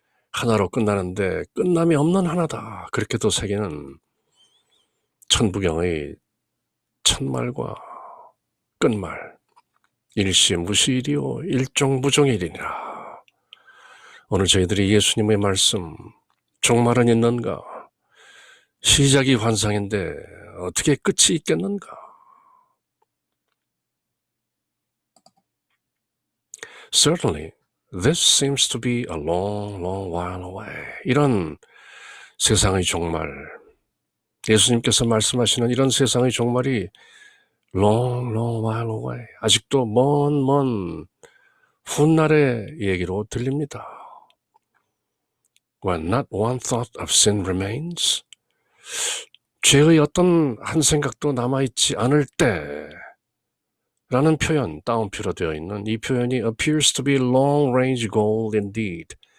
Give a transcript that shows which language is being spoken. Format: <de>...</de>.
<ko>하나로 끝나는데 끝남이 없는 하나다. 그렇게도 새기는 천부경의 첫말과 끝말, 일시무시일이요 일종무종일이니라. 오늘 저희들이 예수님의 말씀, 종말은 있는가? 시작이 환상인데 어떻게 끝이 있겠는가?</ko> <en>Certainly, this seems to be a long, long while away.</en> <ko>이런 세상의 종말, 예수님께서 말씀하시는 이런 세상의 종말이</ko> <en>long, long while away.</en> <ko>아직도 먼 훗날의 얘기로 들립니다.</ko> <en>When not one thought of sin remains,</en> <ko>죄의 어떤 한 생각도 남아있지 않을 때 라는 표현, 따옴표로 되어 있는 이 표현이</ko> <en>appears to be long-range goal indeed.</en>